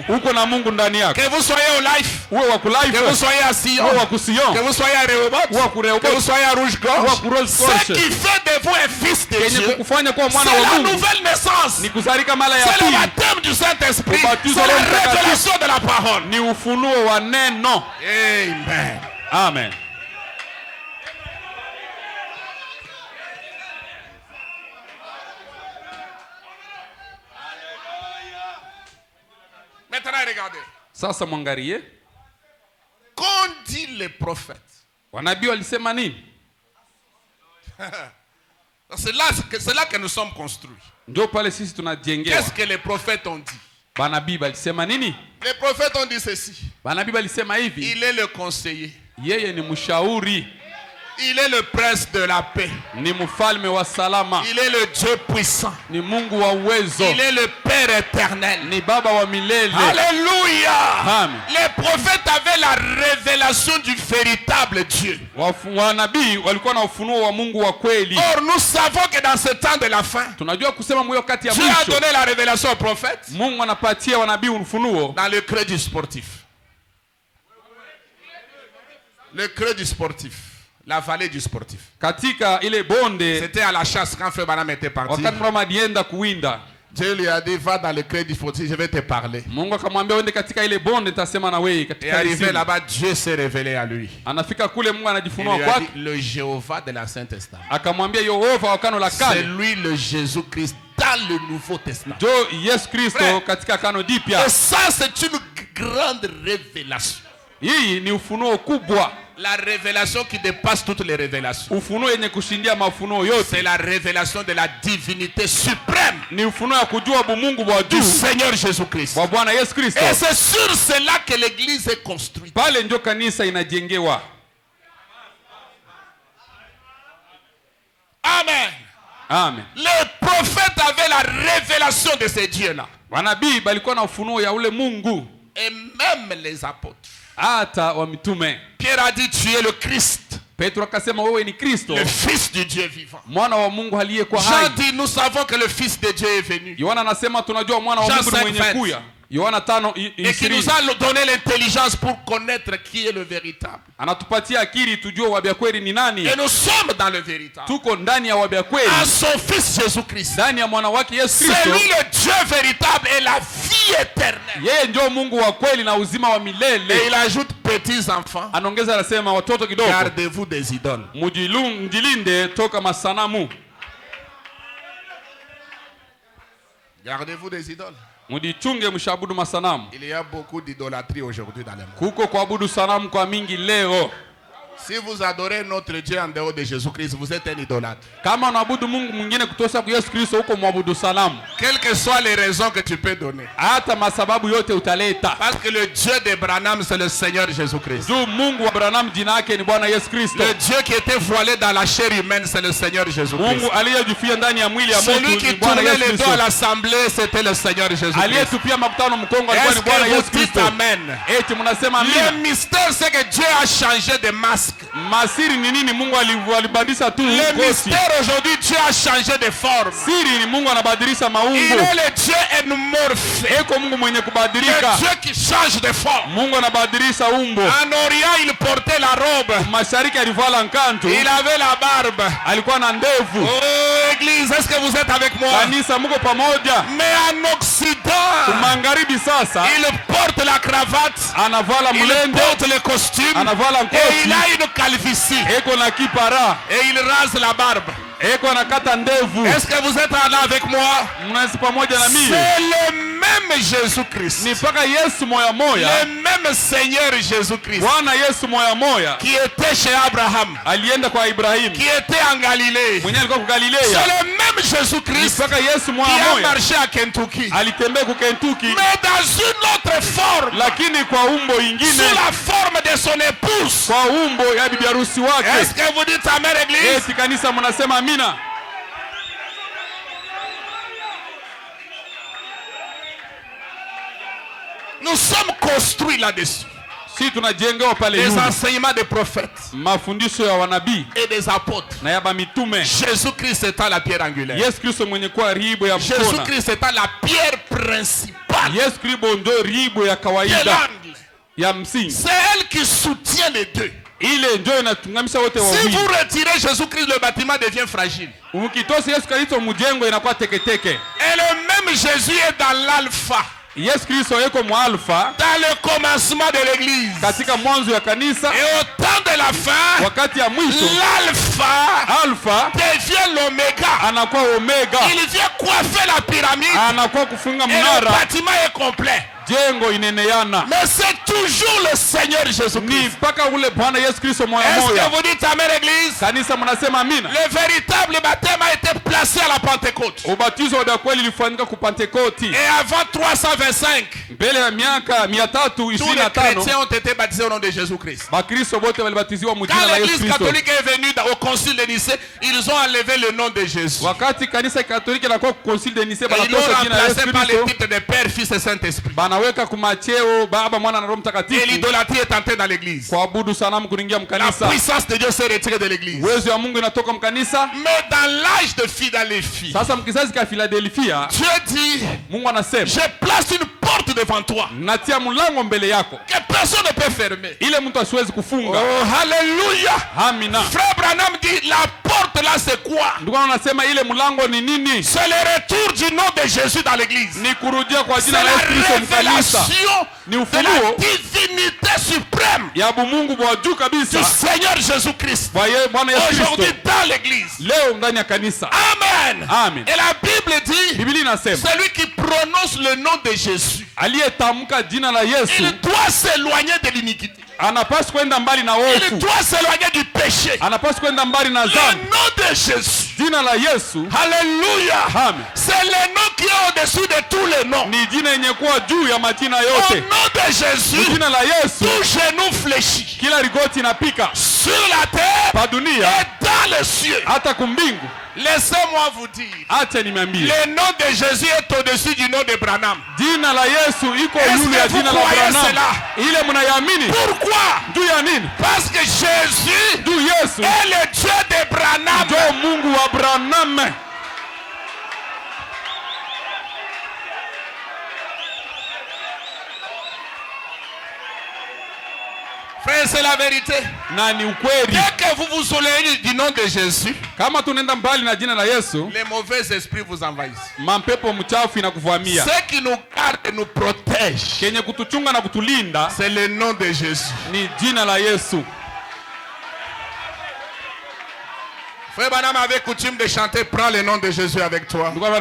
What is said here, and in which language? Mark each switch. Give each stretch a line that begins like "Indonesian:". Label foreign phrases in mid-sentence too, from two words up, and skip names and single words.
French: Que vous soyez au life, que vous soyez à Sion, que vous soyez à Rehoboth, que vous soyez à Rouge-Gorge, ce qui fait de vous un fils de Dieu, c'est la nouvelle naissance, c'est le baptême du Saint-Esprit, c'est la révélation de la parole. Amen. Amen. Maintenant, regardez.
Swahili: Sasa mwangalie.
French: Qu'ont dit les prophètes?
Swahili: Wanabii walisema nini?
French: C'est là que nous sommes construits.
Swahili: Ndio pale sisi tunajengewa.
French: Qu'est-ce que les prophètes ont dit?
Swahili: Banabii walisema nini?
French: Les prophètes ont dit ceci.
Swahili: Banabii walisema hivi.
French: Il est le conseiller.
Swahili: Yeye ni mshauri.
French: Il est le prince de la paix.
Swahili: Ni mfalme wa salama.
French: Il est le Dieu puissant.
Swahili: Ni Mungu wa uwezo.
French: Il est le Père éternel.
Swahili: Ni baba wa milele.
French: Alléluia. Les prophètes avaient la révélation du véritable Dieu.
Swahili: Wanabii walikuwa na ufunuo wa Mungu wa kweli.
French: Or nous savons que dans ce temps de la fin,
Swahili: tunajua kusema mwisho kati ya
French: Dieu
Swahili: mwisho.
French: a donné la révélation aux prophètes.
Swahili: Mungu anapatia wanabii ufunuo
French: dans le creux du sportif. Le creux du sportif. La vallée du sportif.
Swahili: Katika ile bonde.
French: C'était à la chasse quand Frère Branham était parti.
Swahili: Wakati mama alienda kuwinda.
French: Dieu lui a dit va dans le creux du sportif, je vais te parler.
Swahili: Mungu akamwambia uende katika ile bonde nitasema na wewe katika.
French: Et arrivé là-bas, Dieu s'est révélé à lui.
Swahili: Anafika kule Mungu anajifunua kwake.
French: Le Jéhovah de l'Ancien Testament.
Swahili: Akamwambia Yehova wa Agano la Kale.
French: C'est lui le Jésus-Christ dans le Nouveau Testament.
Swahili: Jo Yesu Kristo katika Agano Jipya.
French: Et ça c'est une grande révélation.
Swahili: Hii ni ufunuo kubwa.
French: La révélation qui dépasse toutes les révélations.
Swahili: Ufunuo yenye kushindia mafunuo yote.
French: C'est la révélation de la divinité suprême.
Swahili: Ni ufunuo ya kujua Mungu wa juu.
French: Du Seigneur Jésus-Christ.
Swahili: Wa Bwana Yesu Kristo.
French: Et c'est sur cela que l'église est construite.
Swahili: Pale ndio kanisa inajengewa. Amen. Amen.
French: Les prophètes avaient la révélation de ces dieux-là.
Swahili: Wanabii balikuwa na ufunuo ya ule Mungu.
French: Et même les apôtres.
Swahili: Hata wa mitume.
French: Pierre a dit tu es le Christ.
Swahili: Petro akasema wewe ni Kristo.
French: Le fils du Dieu vivant.
Swahili: Mwana wa Mungu aliyekuwa hai.
French: Jean dit nous savons que le fils de Dieu est venu.
Swahili: Yohana anasema tunajua mwana wa Mungu ni mwenye kuja. Yohana 5:20.
French: Et qui nous a donné l'intelligence pour connaître qui est le véritable.
Swahili: Anatupatia akili tujue wabia kweli ni nani.
French: Et nous sommes dans le véritable.
Swahili: Tuko ndani ya wabia kweli.
French: En son fils Jésus-Christ.
Swahili: Ndani ya mwana wake Yesu Kristo.
French: C'est lui le Dieu véritable et la vie éternelle.
Swahili: Yeye ndio Mungu wa kweli na uzima wa milele.
French: Et il ajoute petits enfants.
Swahili: Anaongeza anasema watoto kidogo.
French: Gardez-vous des idoles.
Swahili: Mjilinde toka masanamu.
French: Gardez-vous des idoles.
Swahili: Mudichunge mshabudu masanamu.
French: Il y a beaucoup d'idolâtrie aujourd'hui dans le monde.
Swahili: Kuko kuabudu sanamu kwa mingi leo.
French: Si vous adorez notre Dieu en dehors de Jésus-Christ, vous êtes un idolâtre.
Swahili: Kama unaabudu Mungu mwingine kutoka kwa Yesu Kristo huko mwabudu sanamu.
French: Quelles que soient les raisons que tu peux donner.
Swahili: Hata masababu yote utaleta.
French: Parce que le Dieu de Branham c'est le Seigneur Jésus-Christ.
Swahili: Juu Mungu wa Branham jina yake ni Bwana Yesu Kristo.
French: Le Dieu qui était voilé dans la chair humaine c'est le Seigneur Jésus-Christ.
Swahili: Mungu aliyejifia ndani ya mwili ya mtu
French: celui qui tournait les dos à l'assemblée c'était le Seigneur Jésus-Christ.
Swahili: Aliyetupia makutano mkongo alikuwa ni Bwana Yesu Kristo. Amen. Eti mnasema amina.
French: Le mystère c'est que Dieu a changé de masque.
Swahili: Masiri ni nini? Mungu alibadilisha tu
French: le mystère aujourd'hui Dieu a changé de forme.
Swahili: Siri ni Mungu anabadilisha maumbo.
French: Il est le Dieu énormorphe.
Swahili: Eko Mungu mwenye kubadilika.
French: Le Dieu qui change de forme.
Swahili: Mungu anabadilisha umbo.
French: En Orient il portait la robe.
Swahili: Mashariki alivala nkantu.
French: Il avait la barbe.
Swahili: Alikuwa na ndevu.
French: Oh église, est-ce que vous êtes avec moi?
Swahili: Kanisa mko pamoja.
French: Mais en Occident,
Swahili: magharibi sasa,
French: il porte la cravate.
Swahili: Anavala mulende.
French: Il porte le costume.
Swahili: Anavala nkoti.
French: Et il a une calvitie.
Swahili: Eko na kipara.
French: Et il rase la barbe.
Swahili: Eko nakata ndevu.
French: Est-ce que vous êtes là avec moi?
Swahili: Mnasi pamoja na mimi.
French: C'est le même Jésus-Christ.
Swahili: Ni paka Yesu moya moya.
French: Le même Seigneur Jésus-Christ.
Swahili: Bwana Yesu moya moya.
French: Qui était chez Abraham.
Swahili: Alienda kwa Ibrahim.
French: Qui était en Galilée.
Swahili: Mwenye alikuwa kwa Galilea.
French: C'est le même Jésus-Christ.
Swahili: Ni paka Yesu moya moya.
French: Qui a marché à Kentucky.
Swahili: Alitembea ku Kentucky.
French: Mais dans une autre forme.
Swahili: Lakini kwa umbo ingine.
French: Sous la forme de son épouse.
Swahili: Kwa umbo ya bibi harusi wake.
French: Est-ce que vous dites amen église?
Swahili: Eti kanisa mnasema amina.
French: Nous sommes construits là-dessus.
Swahili: Si tunajengewa pale
French: les
Swahili: yule.
French: enseignements des prophètes
Swahili: Mafundisho ya wanabii
French: et des apôtres.
Swahili: na ya mitume.
French: Jésus-Christ étant la pierre angulaire.
Swahili: Yesu Kristo mwenye kuwa ribo ya mkona.
French: Jésus-Christ étant la pierre principale.
Swahili: Yesu Kristo ndio ribo ya kawaida ya msingi.
French: C'est elle qui soutient les deux.
Swahili: Ile ndio inatungamisha wote wawili.
French: Si vous retirez Jésus-Christ, le bâtiment devient fragile.
Swahili: Ukitosa Yesu Kristo mjengo inakuwa teketeke.
French: Et le même Jésus est dans l'alpha.
Swahili: Yesu Kristo yuko mu alpha.
French: Dans le commencement de l'église.
Swahili: Katika mwanzo ya kanisa.
French: Et au temps de la fin.
Swahili: Wakati ya mwisho.
French: Alpha devient l'oméga.
Swahili: Anakuwa omega.
French: Il vient coiffer la pyramide.
Swahili: Anakuwa kufunga mnara.
French: Et le bâtiment est complet.
Swahili: Jengo ineneana.
French: Mais c'est toujours le Seigneur Jésus-Christ.
Swahili: Ni mpaka ule Bwana Yesu Kristo moyo moyo.
French: Est-ce que vous dites amen église?
Swahili: Kanisa mnasema amina.
French: Le véritable baptême a été placé à la Pentecôte.
Swahili: Ubatizo wa kweli ulifanyika ku Pentecote.
French: Et avant 325.
Swahili: Mbele ya miaka 325.
French: Tous les chrétiens ont été baptisés au nom de Jésus-Christ.
Swahili: Bakristo wote walibatiziwa mu jina la Yesu Kristo.
French: Quand l'église catholique est venue au concile de Nicée, ils ont enlevé le nom de Jésus.
Swahili: Wakati kanisa Katoliki la kwa
French: concile de Nicée ils l'ont remplacé par les titres de Père, Fils et Saint-Esprit.
Swahili: Banaweka kumacheo Baba, Mwana na Roho Mtakatifu.
French: Et l'idolâtrie est entrée dans l'église.
Swahili: Kuabudu sanamu kuingia mkanisa.
French: La puissance de Dieu s'est retirée de l'église.
Swahili: Uwezo wa Mungu inatoka mkanisa.
French: Mais dans l'âge de Philadelphie.
Swahili: Sasa mkizazi ka Philadelphia.
French: Dieu dit,
Swahili: Mungu anasema,
French: je place une porte devant toi.
Swahili: Natia mlango mbele yako.
French: Que personne ne peut fermer.
Swahili: Ile mtu asiwezi kufunga.
French: Oh, hallelujah.
Swahili: Amina.
French: Frère Branham dit, la porte là c'est quoi?
Swahili: Ndugu anasema ile mlango ni nini?
French: C'est le retour du nom de Jésus dans l'église.
Swahili: Ni kurudia kwa jina la Yesu Kristo mkanisa. Ni ufunuo
French: de la divinité suprême
Swahili: ya Mungu wa juu kabisa.
French: Du Seigneur Jésus-Christ. Aujourd'hui dans l'église.
Swahili: Leo ndani ya kanisa. Amen. Amen.
French: Et la Bible dit,
Swahili: Biblia inasema,
French: celui qui prononce le nom de Jésus,
Swahili: aliyetamka jina la Yesu,
French: il doit s'éloigner de l'iniquité.
Swahili: Anapaswa kwenda mbali na hofu.
French: Il doit s'éloigner du péché.
Swahili: Anapaswa kwenda mbali na dhambi.
French: Le nom de Jésus.
Swahili: Jina la Yesu.
French: Alléluia.
Swahili: Amen.
French: C'est le nom qui est au-dessus de tous les noms.
Swahili: Ni jina yenye kuwa juu ya majina yote.
French: Au nom de Jésus.
Swahili: Jina la Yesu.
French: Tout genou fléchit.
Swahili: Kila rigoti inapika.
French: Sur la terre.
Swahili: Pa dunia.
French: Et dans les cieux.
Swahili: Hata kumbingu.
French: Laissez-moi vous dire.
Swahili: Acha niambie.
French: Le nom de Jésus est au-dessus du nom de Branham.
Swahili: Jina la Yesu iko juu ya jina la Branham. Ile mnayamini?
French: Pourquoi?
Swahili: Juu ya nini?
French: Parce que Jésus
Swahili: juu Yesu
French: est le Dieu de Branham.
Swahili: Ndio Mungu wa Branham.
French: Frère, c'est la vérité.
Swahili: Na ni ukweli.
French: Dès que vous vous éloignez du nom de Jésus,
Swahili: kama tunaenda mbali na jina la Yesu,
French: les mauvais esprits vous envahissent.
Swahili: Mampepo mchafu inakuvamia.
French: Ce qui nous garde et nous protège,
Swahili: kenye kutuchunga na kutulinda,
French: c'est le nom de Jésus.
Swahili: Ni jina la Yesu.
French: Frère Branham avait coutume de chanter, prends le nom de Jésus avec toi.